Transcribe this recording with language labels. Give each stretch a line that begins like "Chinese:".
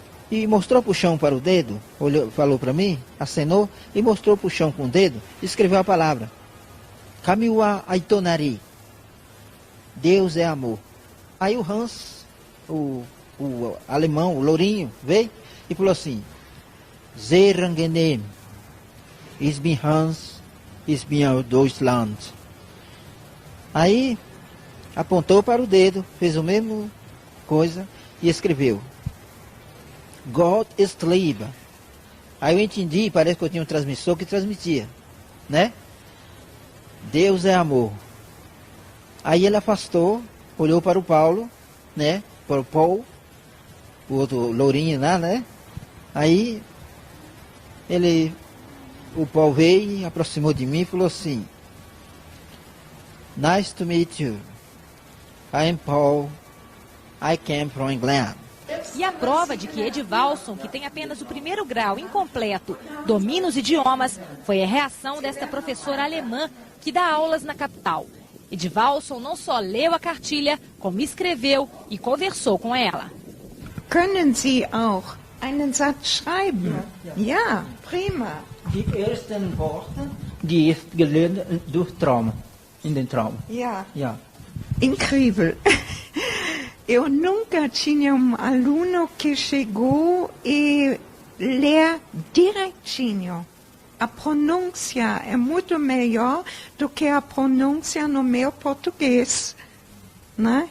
Portuguese: e mostrou para o chão para o dedo, olhou, falou para mim, acenou e mostrou para o chão com o dedo, e escreveu a palavra.
Japanese: Kamiwa Aitonari.
Portuguese: Deus é amor. Aí o Hans, o alemão, o lourinho, veio e falou assim,
German: Sehr angenehm. Ich bin Hans, ich bin aus Deutschland.
Portuguese: Aí apontou para o dedo, fez a mesma coisa e escreveu. Gott ist Liebe. Aí eu entendi, parece que eu tinha um transmissor que transmitia, né? Deus é amor. Aí ele afastou, olhou para o Paulo, né? Para o Paul, o outro lourinho lá, né? Aí o Paul veio e aproximou de mim e falou assim,
English: Nice to meet you. I am Paul. I came from England.
Portuguese: E a prova de que Edivalson, que tem apenas o primeiro grau incompleto, domina os idiomas, foi a reação desta professora alemã que dá aulas na capital. Edivalson não só leu a cartilha, como escreveu e conversou com ela.
German: Können Sie auch einen Satz schreiben? Ja, prima. Die ersten Worte, die ist gelernt durch Traum, in den Traum. Ja, Ja.
Portuguese: incrível. Eu nunca tinha aluno que chegou e lê direitinho. A pronúncia é muito melhor do que a pronúncia no meu português, né?